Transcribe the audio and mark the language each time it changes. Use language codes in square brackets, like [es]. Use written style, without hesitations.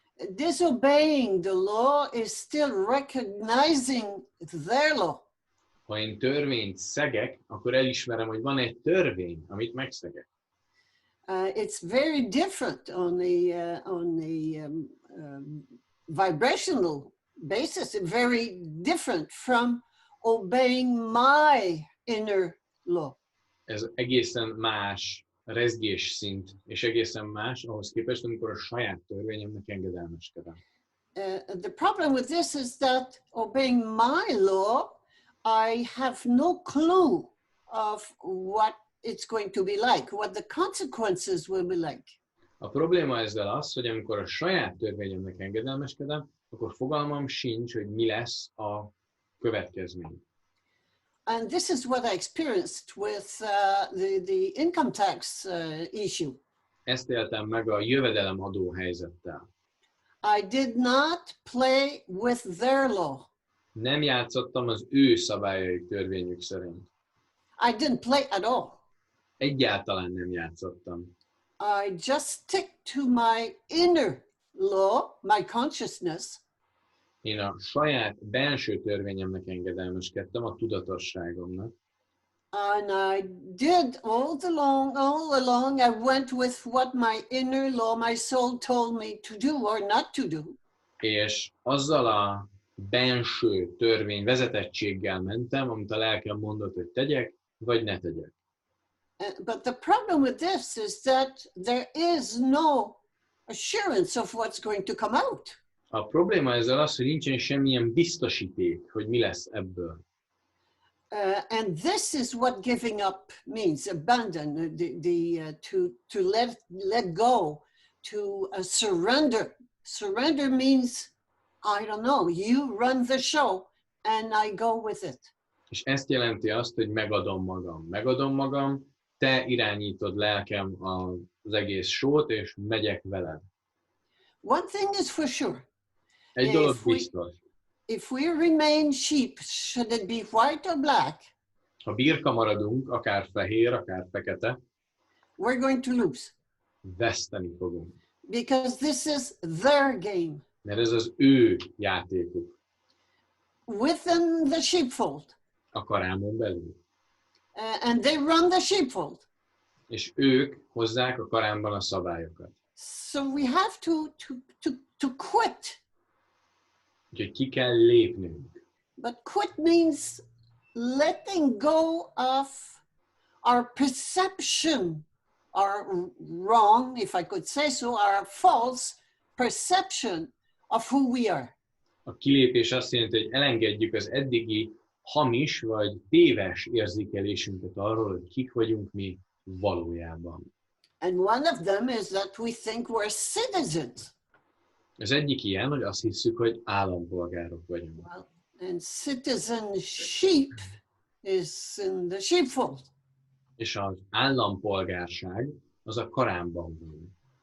[en] Disobeying the law is still recognizing their law. [hu] Ha én törvényt szegek, akkor elismerem, hogy van egy törvény, amit megszegek. [en] It's very different on the vibrational basis. Very different from obeying my inner law. [hu] Ez egészen más rezgés szint, és egészen más ahhoz képest, amikor a saját törvényemnek engedelmeskedem. [en] The problem with this is that obeying my law, I have no clue of what it's going to be like, what the consequences will be like. [hu] A probléma ezzel az, hogy amikor a saját törvényemnek engedelmeskedem, akkor fogalmam sincs, hogy mi lesz a következmény. [en] And this is what I experienced with the income tax issue. [hu] Ezt éltem meg a jövedelemadó helyzettel. [en] I did not play with their law. [hu] Nem játszottam az ő szabályaik, törvényük szerint. [en] I didn't play at all. [hu] Egyáltalán nem játszottam. [en] I just stick to my inner law, my consciousness. [hu] Én a saját belső törvényemnek engedelmeskedtem, a tudatosságomnak. [en] And I did all along, I went with what my inner law, my soul told me to do or not to do. [hu] És azzal a benső törvény vezetettséggel mentem, amit a lelkem mondott, hogy tegyek, vagy ne tegyek. [en] But the problem with this is that there is no assurance of what's going to come out. [hu] A probléma ezzel az, hogy nincsen semmilyen biztosíték, hogy mi lesz ebből. [en] And this is what giving up means, abandon, to let go, to surrender. Surrender means, I don't know, you run the show and I go with it. [hu] És ezt jelenti azt, hogy megadom magam. Megadom magam, te irányítod lelkem az egész sót, és megyek veled. [en] One thing is for sure. [hu] Egy dolog biztos. [en] If we remain sheep, should it be white or black? [hu] Ha birka maradunk, akár fehér, akár fekete, [en] we're going to lose. [hu] Veszteni fogunk. [en] Because this is their game. [hu] Mert ez az ő játékuk. [en] Within the sheepfold. [hu] A karámon belül. [en] And they run the sheepfold. [hu] És ők hozzák a karámban a szabályokat. [en] So we have to quit. [hu] Úgyhogy ki kell lépnünk. [en] But quit means letting go of our perception, our wrong, if I could say so, our false perception of who we are. [hu] A kilépés azt jelenti, hogy elengedjük az eddigi hamis vagy téves érzékelésünket arról, hogy kik vagyunk mi valójában. [en] And one of them is that we think we're citizens. [hu] Az egyik ilyen, hogy azt hiszük, hogy állampolgárok vagyunk. [en] Well, and citizenship is in the sheepfold. [hu] És az állampolgárság az a karámban van.